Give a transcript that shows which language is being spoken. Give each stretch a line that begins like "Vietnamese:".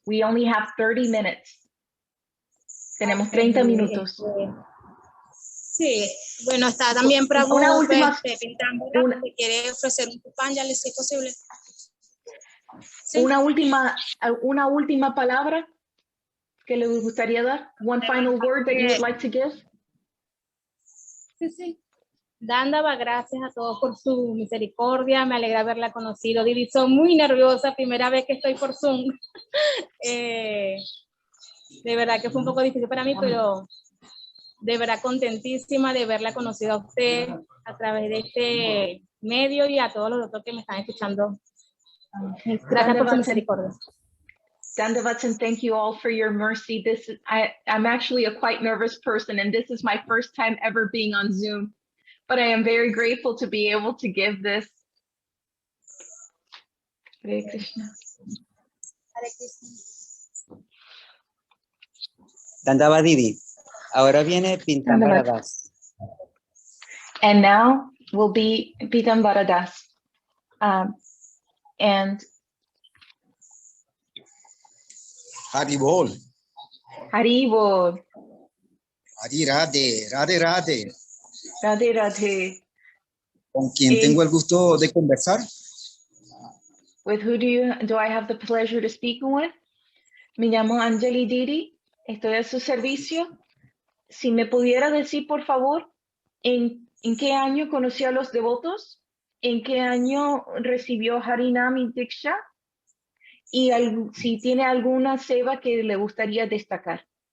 English: We only have 30 minutes.
Spanish: Tenemos 30 minutos. Sí, bueno, está también Prabhu Una última- Pintambara, que quiere ofrecer un Pupanjali, si es posible. Sí. Una última palabra que le gustaría dar.
English: One final word that you would like to give.
Spanish: Sí, sí. Dándaba gracias a todos por su misericordia, me alegra haberla conocido. Didi, soy muy nerviosa, primera vez que estoy por Zoom. De verdad que fue un poco difícil para mí, pero de verdad contentísima de haberla conocido a usted a través de este medio y a todos los doctores que me están escuchando. Gracias por su misericordia.
English: Dandavats, thank you all for your mercy. I'm actually a quite nervous person, and this is my first time ever being on Zoom. But I am very grateful to be able to give this. Hare Krishna. Hare Krishna.
Spanish: Dandava Didi. Ahora viene Pintambara Das.
English: And now will be Pitambara Das. And Haribol. Haribol. Hari Radhe, Radhe Radhe. Radhe Radhe.
Spanish: ¿Con quién tengo el gusto de conversar?
English: With who do I have the pleasure to speak with?
Spanish: Me llamo Anjali Didi. Estoy a su servicio. Si me pudiera decir, por favor, ¿en qué año conoció a los devotos? ¿En qué año recibió Harinam y Diksha? Y si tiene alguna seva que le gustaría destacar.